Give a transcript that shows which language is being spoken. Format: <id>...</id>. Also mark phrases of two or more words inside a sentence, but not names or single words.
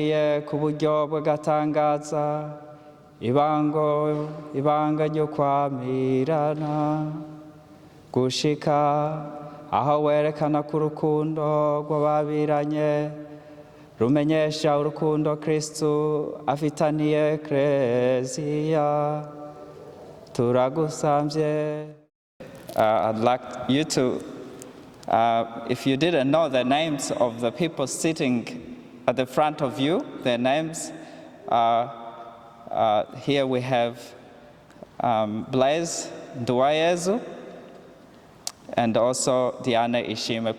<rn>waducunguye ku buryo bw'agatangaza ibanga ryo kwamirana gushika aho werekana ko urukundo rw'ababiranye rumenyesha urukundo Kristo afitaniye Ekleziya turagusambye.</rn> <en>I'd like you to, if you didn't know the names of the people sitting at the front of you, their names, here we have Blaise, and also Dianne Ishime.</en>